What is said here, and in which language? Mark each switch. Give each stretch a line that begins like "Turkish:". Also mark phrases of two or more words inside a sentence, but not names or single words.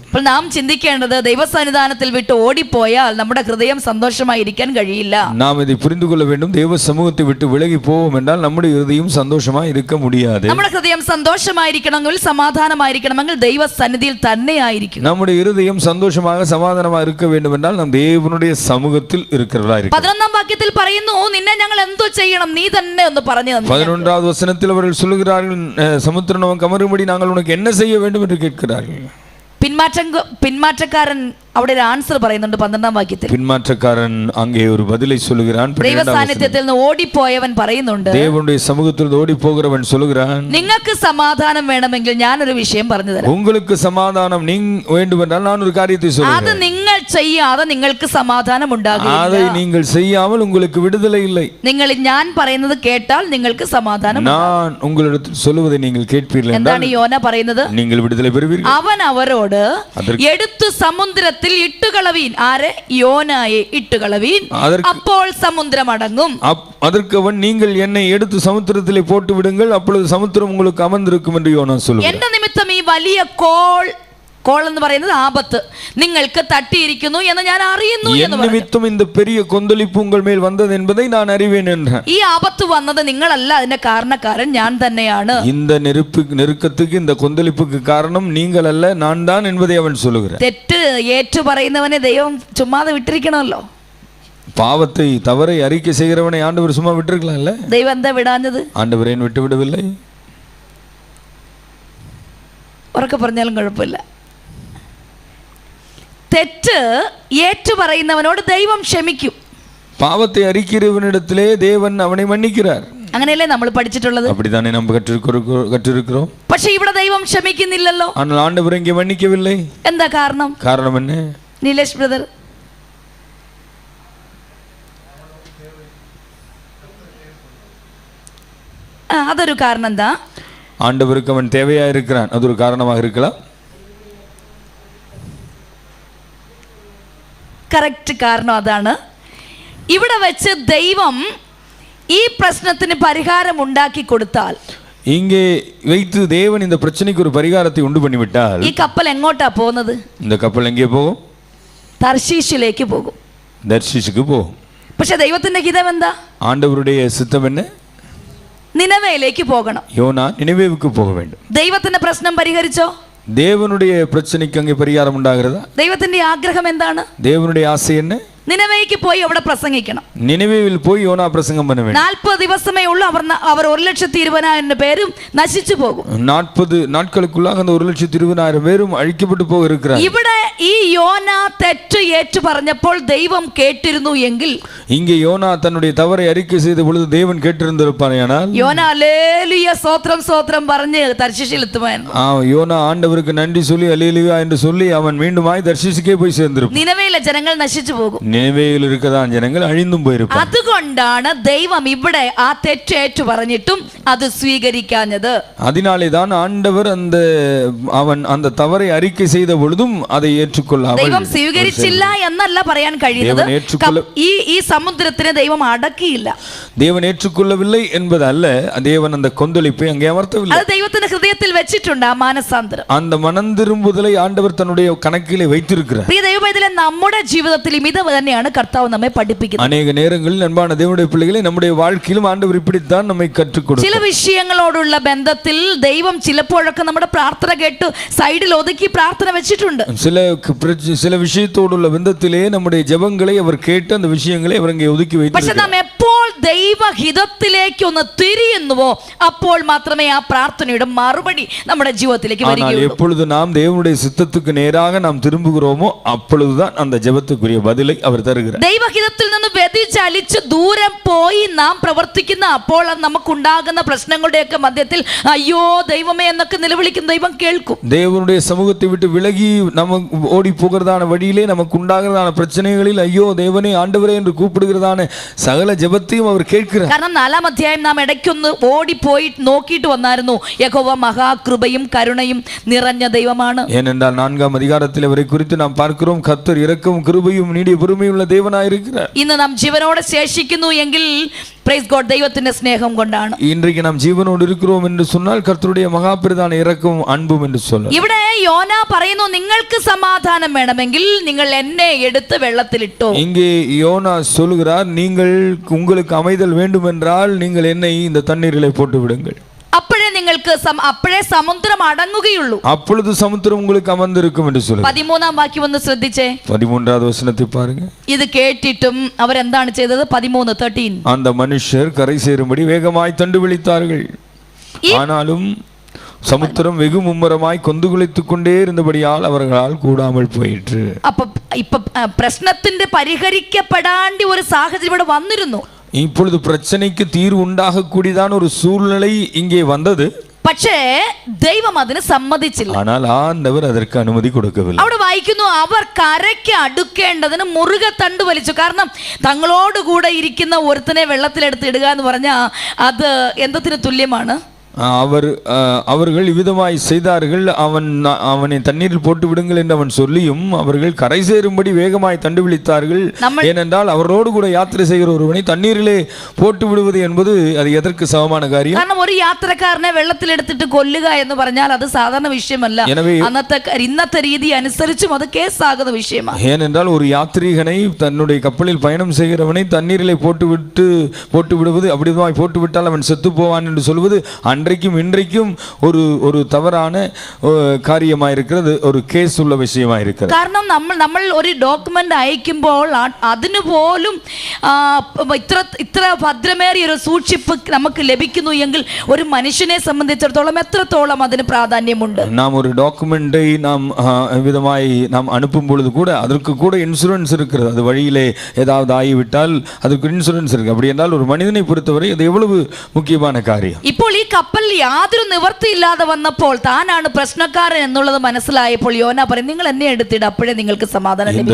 Malayalam: അപ്പോൾ നാം ചിന്തിക്കേണ്ടത്, ദൈവസന്നിധാനത്തിൽ വിട്ട് ഓടിപ്പോയാൽ നമ്മുടെ ഹൃദയം സന്തോഷമായിരിക്കാൻ കഴിയില്ല.
Tamil: நாம் இதை புரிந்து கொள்ள வேண்டும். தேவ சமூகத்தை விட்டு விலகி போவோம் என்றால் நம்முடைய இருதயம் சந்தோஷமா இருக்க முடியாது.
Malayalam: നമ്മുടെ ഹൃദയം സന്തോഷമായിരിക്കണമെങ്കിൽ, സമാധാനമായിരിക്കണമെങ്കിൽ ദൈവസന്നിധിയിൽ തന്നെ ആയിരിക്കും.
Tamil: நம்முடைய இருதயம் சந்தோஷமாக சமாதானமாக இருக்க வேண்டும் என்றால் நாம் தேவனுடைய சமூகத்தில் இருக்கிறவர்களாக இருக்க.
Malayalam: 11ஆம் വാക്യത്തിൽ പറയുന്നു, നിന്നെ ഞങ്ങൾ എന്തോ ചെയ്യണം, നീ തന്നെ ഒന്ന് പറഞ്ഞു തന്നെ.
Tamil: 11வது வசனத்தில் அவர்கள் சொல்லுகிறார்கள், சமுத்திரம் நமக்கு அமரும்படி நாங்கள் உனக்கு என்ன செய்ய வேண்டும் என்று கேட்கிறார்கள்.
Malayalam: പിന്മാറ്റക്കാരൻ അവിടെ ഒരു ആൻസർ പറയുന്നുണ്ട് 12ആം വാക്യത്തിൽ. പിന്മാറ്റക്കാരൻ അങ്ങേ ഒരു
Tamil: பதிலை சொல்லுகிறான்.
Malayalam: ദൈവ സാന്നിധ്യത്തിൽ നിന്ന് ഓടിപ്പോയവൻ പറയുന്നുണ്ട്,
Tamil: தேவனுடைய சமூகத்தில் ஓடி போகிறவன் சொல்லுகிறான்,
Malayalam: നിങ്ങൾക്ക് സമാധാനം വേണമെങ്കിൽ ഞാനൊരു വിഷയം പറഞ്ഞു തരാം.
Tamil: உங்களுக்கு சமாதானம் வேண்டும் என்றால் நான் ஒரு காரியத்தை சொல்றேன்,
Malayalam: അത് നിങ്ങൾ ചെയ്യാതെ നിങ്ങൾക്ക് സമാധാനം
Tamil: அதை
Malayalam: ഉണ്ടാകില്ല.
Tamil: நீங்கள் செய்யாமல் உங்களுக்கு விடுதலை இல்லை.
Malayalam: നിങ്ങൾ ഞാൻ പറയുന്നത് കേട്ടാൽ നിങ്ങൾക്ക് സമാധാനം.
Tamil: நான் உங்களிடத்தில் சொல்லுவதை நீங்கள் கேட்பீர்கள்
Malayalam: എന്താണ്
Tamil: என்றால்
Malayalam: യോന പറയുന്നത്?
Tamil: நீங்கள் விடுதலை பெறுவீர்கள்.
Malayalam: അവൻ അവരോട് എടുത്തു സമുദ്രത്തിൽ ഇട്ടുകളവീൻ. ആരെ? യോനായെ ഇട്ടുകളവീൻ, അപ്പോൾ സമുദ്രം അടങ്ങും.
Tamil: அதற்கு அவன், நீங்கள் என்னை எடுத்து சமுத்திரத்திலே போட்டு விடுங்கள், அப்பொழுது சமுத்திரம் உங்களுக்கு அமர்ந்திருக்கும் என்று யோனா சொல்லுகிறார்.
Malayalam: എന്റെ നിമിത്തം ഈ വലിയ കോൾ എന്ന് പറയുന്നത് ആപത്ത് നിങ്ങൾക്ക് തട്ടിയിരിക്കുന്നു എന്ന് ഞാൻ അറിയുന്നു എന്ന് പറഞ്ഞു.
Tamil: നിമിത്തം இந்த பெரிய கொந்தளிப்பு உங்கள் மேல் வந்தது என்பதை நான் அறிவேன் என்றான்.
Malayalam: ഈ ആപത്ത് വന്നത് നിങ്ങളല്ല, അതിന്റെ കാരണക്കാരൻ ഞാൻ തന്നെയാണ്.
Tamil: இந்த நெருக்கத்துக்கு இந்த கொந்தளிப்புக்கு காரணம் நீங்கள் அல்ல, நான் தான் என்பதை அவன் சொல்லுகிறான்.
Malayalam: തെറ്റ് ഏറ്റു പറയുന്നവനെ ദൈവം ചുമ്മാതെ വിട്ടിരിക്കണമല്ലോ.
Tamil: பாவத்தை தவறை அறிக்கை செய்கிறவனை ஆண்டவர் சும்மா விட்டிருக்கலாம்ல.
Malayalam: ദൈവം എന്താ വിടാഞ്ഞത്?
Tamil: ஆண்டவர் ஏன் விட்டு விடவில்லை?
Malayalam: ഉറക്കെ പറഞ്ഞാലും കുഴപ്പമില്ല. തെറ്റ് ഏറ്റു പറയുന്നവനോട് ദൈവം ക്ഷമിക്കും.
Tamil: பாவத்தை அறிக்கிறவனிடத்திலே தேவன் அவனை மன்னிக்கிறார்.
Malayalam: അങ്ങനെയല്ലേ നമ്മൾ പഠിച്ചിട്ടുള്ളത്?
Tamil: அப்படிதானே நாம் கற்றிருக்கிறோம்.
Malayalam: പക്ഷേ ഇവിടെ ദൈവം ക്ഷമിക്കുന്നില്ലല്ലോ.
Tamil: ஆனால் ஆண்டவர் இங்கே மன்னிக்கவில்லை.
Malayalam: എന്താ കാരണം?
Tamil: காரணம் என்ன?
Malayalam: നീലേഷ് ബ്രദർ, അതൊരു കാരണം എന്താ?
Tamil: ஆண்டவருக்கு அவன் தேவையா இருக்கிறான், அது ஒரு காரணமாக இருக்கலாம்.
Malayalam: കറക്റ്റ് കാരണം അതാണ്. ഇവിടെ വെച്ച് ദൈവം ഈ പ്രശ്നത്തിന് പരിഹാരം ഉണ്ടാക്കി കൊടുത്താൽ,
Tamil: இங்கே வைத்து தேவன் இந்த பிரச்சனைக்கு ஒரு பரிகாரத்தை உண்டு பண்ணிவிட்டால்,
Malayalam: ഈ കപ്പൽ എങ്ങോട്ടാ പോകുന്നത്?
Tamil: இந்த கப்பல் எங்கே போகும்?
Malayalam: തർശീഷിലേക്ക് പോകും.
Tamil: தர்ஷீஷுக்கு போகும்.
Malayalam: പക്ഷെ ദൈവത്തിന്റെ ഹിതം എന്താ?
Tamil: ஆண்டவருடைய சித்தம் என்ன?
Malayalam: നിനവേയിലേക്ക് പോകണം.
Tamil: யோனா நினிவேவுக்கு போக வேண்டும்.
Malayalam: ദൈവത്തിന്റെ പ്രശ്നം പരിഹരിച്ചോ?
Tamil: தேவனுடைய பிரச்சனைக்கு அங்கே பரிகாரம் உண்டாகிறதா?
Malayalam: ദൈവത്തിന്റെ ആഗ്രഹം എന്താണ്?
Tamil: தேவனுடைய ஆசை என்ன?
Malayalam: നിനവേയ്ക്ക് പോയി അവിടെ പ്രസംഗിക്കണം.
Tamil: நினிவேவில் போய் யோனா பிரசங்கம் பண்ண வேண்டும்.
Malayalam: 40 ദിവസമേ ഉള്ളൂ. അവർ 1,20,000 പേരും നശിച്ചു പോകും.
Tamil: 40 நாட்களுக்குள்ளாக அந்த 1,20,000 பேரும் அழிக்கப்பட்டு போக இருக்கிறார்.
Malayalam: ഇവിടെ ഈ യോന തെറ്റ് ഏറ്റു പറഞ്ഞപ്പോൾ ദൈവം കേട്ടിരുന്നു എങ്കിൽ,
Tamil: இங்கே யோனா தன்னுடைய தவறை அறிக்கை செய்த பொழுது தேவன் கேட்டிருந்திருப்பானேயானால்,
Malayalam: യോന ഹല്ലേലൂയ സ്തോത്രം സ്തോത്രം പറഞ്ഞ് തർശീശിൽ എത്തുമായിരുന്നു.
Tamil: யோனா ஆண்டவருக்கு நன்றி சொல்லி அல்லேலூயா என்று சொல்லி அவன் மீண்டுமாய் தர்ஷீஷுக்கே போய் சேர்ந்திருப்பான்.
Malayalam: നിനവേയിലെ ജനങ്ങൾ നശിച്ചു പോകും.
Tamil: நினிவேயில் இருக்கதான் ஜனங்கள் அழிந்தும் போயிருப்பார்.
Malayalam: അതുകൊണ്ടാണ് ദൈവം ഇവിടെ ആ തെറ്റ് ഏറ്റു പറഞ്ഞിട്ടും അത് സ്വീകരിക്കാഞ്ഞത്.
Tamil: அதனாலே தான் ஆண்டவர் அந்த தவறை அறிக்கை செய்த பொழுதும் அதை ஏற்றுக்கொள்ளாமல்,
Malayalam: ദൈവം സ്വീകരിച്ചില്ല എന്നല്ല പറയാൻ കഴിയുന്നത്. ഈ സമുദ്രത്തിനെ ദൈവം അടക്കിയില്ല.
Tamil: தேவன் ஏற்றுக்கொள்ளவில்லை என்பது அல்ல, தேவன் அந்த கொந்தளிப்பை அங்கே அமர்த்தவில்லை.
Malayalam: അത് ദൈവത്തിന്റെ ഹൃദയത്തിൽ വെച്ചിട്ടുണ്ട് ആ മാനസാന്തരം.
Tamil: அந்த மனம் திரும்புதலை ஆண்டவர் தன்னுடைய கணக்கிலே வைத்திருக்கிறார்.
Malayalam: പ്രിയ ദൈവമക്കളെ, നമ്മുടെ ജീവിതത്തിലും ഇത് തന്നെയാണ് കർത്താവ് നമ്മെ പഠിപ്പിക്കുന്നത്.
Tamil: அநேக நேரங்களில் அன்பான தேவனுடைய பிள்ளைகளை நம்முடைய வாழ்க்கையிலும் ஆண்டவர் இப்படித்தான் நம்மை கற்றுக் கொடுக்கிறார்.
Malayalam: ചില വിഷയങ്ങളോടുള്ള ബന്ധത്തിൽ ദൈവം ചിലപ്പോഴൊക്കെ നമ്മുടെ പ്രാർത്ഥന കേട്ട് സൈഡിൽ ഒതുക്കി പ്രാർത്ഥന വെച്ചിട്ടുണ്ട്.
Tamil: சில விஷயத்தோடுள்ள ബന്ധത്തിலே நம்முடைய ஜெபங்களை அவர் கேட்டு அந்த விஷயங்களை அவர் அங்கே ஒதுக்கி
Malayalam: പക്ഷെ
Tamil: வைத்திருக்கிறார்.
Malayalam: നാം എപ്പോൾ ദൈവഹിതത്തിലേക്ക് ഒന്ന് തിരിയുന്നുവോ അപ്പോൾ മാത്രമേ ആ പ്രാർത്ഥനയുടെ മറുപടി നമ്മുടെ ജീവിതത്തിലേക്ക് വരികയുള്ളൂ.
Tamil: எப்பொழுது நாம் தேவனுடைய சித்தத்துக்கு நேராக நாம் திரும்புகிறோமோ அப்பொழுதுதான் அந்த ஜெபத்துக்குரிய பதிலை அவர் தருகிறார்.
Malayalam: ദൈവഹിതത്തിൽ നിന്ന് വ്യതിചലിച്ച് ദൂരം പോയി നാം പ്രവർത്തിക്കുന്ന അപ്പോൾ നമുക്കുണ്ടാകുന്ന പ്രശ്നങ്ങളുടെയൊക്കെ മധ്യത്തിൽ അയ്യോ ദൈവമേ എന്നൊക്കെ നിലവിളിക്കുന്ന ദൈവം കേൾക്കും.
Tamil: தேவனுடைய சமூகத்தை விட்டு விலகி நமக்கு ஓடி போகிறதான வழியிலே நமக்கு உண்டாகிறதான பிரச்சனைகளில் ஐயோ தேவனே ஆண்டவரே என்று கூப்பிடுகிறதான சகல ஜெபத்தையும் அவர் கேட்கிறார்.
Malayalam: കാരണം 4-ാം അധ്യായം നാം ഇടയ്ക്കൊന്ന് ഓടിപ്പോയി നോക്കിയിട്ട് വന്നായിരുന്നു. യഹോവ മഹാകൃപയും കരുണയും നിറഞ്ഞ ദൈവമാണ്.
Tamil: ஏனென்றால் 4-ாம் அதிகாரத்தில் அவரை குறித்து நாம் பார்க்கிறோம், கர்த்தர் இரக்கமும் கிருபையும் நீடிய பொறுமையுள்ள தேவனாயிருக்கிறார்.
Malayalam: ഇന്ന് നാം ജീവനോടെ ശേഷിക്കുന്നു എങ്കിൽ
English: praise God
Malayalam: ദൈവത്തിന്റെ സ്നേഹം കൊണ്ടാണ്.
Tamil: இன்றைக்கு நாம் ஜீவனோடு இருக்கிறோம் என்று சொன்னால் கர்த்தருடைய மகாபிரதான இரக்கமும் அன்பும் என்று சொல்லலாம்.
Malayalam: ഇവിടെ യോന പറയുന്നു, നിങ്ങൾക്ക് സമാധാനം വേണമെങ്കിൽ നിങ്ങൾ എന്നെ എടുത്ത് വെള്ളത്തിലിട്ടോ.
Tamil: இங்கே யோனா சொல்கிறார், நீங்கள் உங்களுக்கு அமைதல் வேண்டும் என்றால் நீங்கள் என்னை இந்த தண்ணீரிலே போட்டு விடுங்கள்.
Malayalam: അപ്പോഴേ സമുദ്രം അടങ്ങുകയുള്ളൂ.
Tamil: அப்பொழுது சமுத்திரம் உங்களுக்கு அமர்ந்திருக்கும் என்று சொல்லுங்க.
Malayalam: 13-ാം വാക്യം ഒന്ന് ശ്രദ്ധിച്ചേ.
Tamil: 13வது வசனத்தை பாருங்க.
Malayalam: ഇത് കേട്ടിട്ടും അവരെന്താണ് ചെയ്തത്? 13:13
Tamil: அந்த மனுஷர் கரை சேரும்படி வேகமாய் தண்டு விழித்தார்கள், ஆனாலும் சமுத்திரம் வெகு மும்முரமாய் கொந்துகுளித்துக் கொண்டே இருந்தபடியால் அவர்களால் கூடாமல் போயிற்று.
Malayalam: ഇപ്പൊ പ്രശ്നത്തിന്റെ പരിഹരിക്കപ്പെടാണ്ടി ഒരു സാഹചര്യം ഇവിടെ വന്നിരുന്നു.
Tamil: இப்பொழுது பிரச்சனைக்கு தீர்வு உண்டாக கூடியதான ஒரு சூழ்நிலை இங்கே வந்தது.
Malayalam: പക്ഷേ ദൈവം അതിന് സമ്മതിച്ചില്ല.
Tamil: ஆனால் ஆண்டவர் அதற்கு அனுமதி கொடுக்கவில்லை.
Malayalam: അവിടെ വായിക്കുന്നു, അവർ കരയ്ക്ക് അടുക്കേണ്ടതിന് മുറുകെ തണ്ട് വലിച്ചു. കാരണം തങ്ങളോട് കൂടെ ഇരിക്കുന്ന ഒരുത്തനെ വെള്ളത്തിലെടുത്ത് ഇടുക എന്ന് പറഞ്ഞാൽ അത് എന്തത്തിന് തുല്യമാണ്?
Tamil: அவர்கள் இவ்விதமாய் செய்தார்கள். அவனை தண்ணீரில் போட்டு விடுங்கள் என்று அவன் சொல்லியும் அவர்கள் கரை சேரும்படி வேகமாய் தண்டு விழித்தார்கள். ஏனென்றால் அவரோடு கூட யாத்திரை செய்கிற ஒருவனை தண்ணீரிலே போட்டு விடுவது என்பது அது எதற்கு சமமான காரியம்?
Malayalam: കാരണം ഒരു യാത്രക്കാരനെ വെള്ളത്തിൽ എടുത്തിട്ട് കൊല്ലുക എന്ന് പറഞ്ഞാൽ അത് സാധാരണ വിഷയമല്ല.
Tamil: எனவே
Malayalam: ഇന്നത്തെ രീതി അനുസരിച്ചും അത് കേസാകുന്ന വിഷയമാണ്.
Tamil: ஏனென்றால் ஒரு யாத்ரீகனை தன்னுடைய கப்பலில் பயணம் செய்கிறவனை தண்ணீரிலே போட்டு விடுவது, அப்படிதான் போட்டு விட்டால் அவன் செத்து போவான் என்று சொல்வது அன்றைக்கும் இன்றைக்கும் ஒரு தவறான காரியமாக இருக்கிறது, ஒரு கேஸ் உள்ள விஷயமாக இருக்கிறது.
Malayalam: കാരണം നമ്മൾ ഒരു ഡോക്യുമെന്റ് അയക്കുമ്പോൾ അതിനു പോലും ഇത്ര ഭദ്രമേറിയ ഒരു സൂക്ഷിപ്പ് നമുക്ക് ലഭിക്കുന്നു എങ്കിൽ ഒരു മനുഷ്യനെ സംബന്ധിച്ചിടത്തോളം എത്രത്തോളം അതിന് പ്രാധാന്യമുണ്ട്.
Tamil: நாம் ஒரு டாக்குமெண்டை நாம் விதமாய் நாம் அனுப்பும் பொழுது கூட அதற்கு கூட இன்சூரன்ஸ் இருக்கிறது. அது வழியிலே ஏதாவது ஆகிவிட்டால் அதுக்கு இன்சூரன்ஸ் இருக்கு. அப்படி என்றால் ஒரு மனிதனை பொறுத்தவரை அது எவ்வளவு முக்கியமான காரியம்.
Malayalam: ഇപ്പോൾ ഈ കപ്പലിൽ യാതൊരു നിവൃത്തിയില്ലാതെ വന്നപ്പോൾ താനാണ് പ്രശ്നക്കാരൻ എന്നുള്ളത് മനസ്സിലായപ്പോൾ യോന പറയും, നിങ്ങൾ എന്നെ എടുത്തിട്ട് അപ്പോഴേ നിങ്ങൾക്ക് സമാധാനം ലഭിക്കും.